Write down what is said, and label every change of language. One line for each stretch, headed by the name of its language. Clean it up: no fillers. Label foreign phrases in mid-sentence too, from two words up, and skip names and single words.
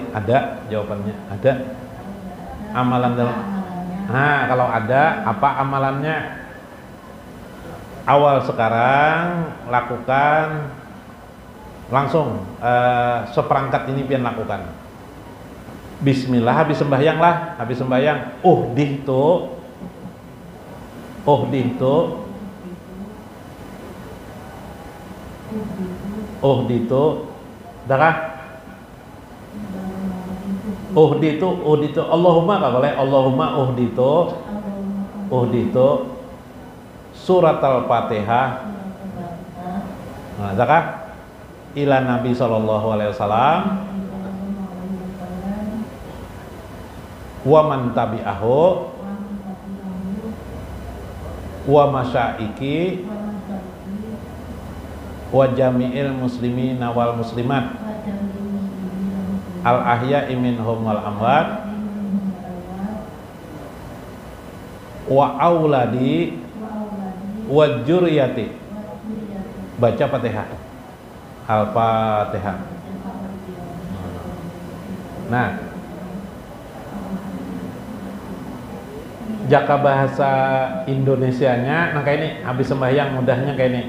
Banjar: Ada, jawabannya ada. Amalan dalam. Nah, kalau ada, apa amalannya? Awal sekarang lakukan langsung seperangkat ini pian lakukan. Bismillah, habis sembahyang lah, habis sembahyang. Dakah?
Arabic: أهديت اللهم
Banjar: enggak boleh.
Arabic: اللهم أهديت سورة الفاتحة.
Banjar: Nah, dakah?
Arabic: إلى النبي صلى الله عليه وسلم ومن تبعه ومشايخ وجميع المسلمين والمسلمات الأحياء منهم والأموات وأولادي وذرياتي.
Banjar: Baca Fatihah. Al-Fatihah. Nah, jaka bahasa Indonesianya, nah kayak ini habis sembahyang mudahnya kayak ini.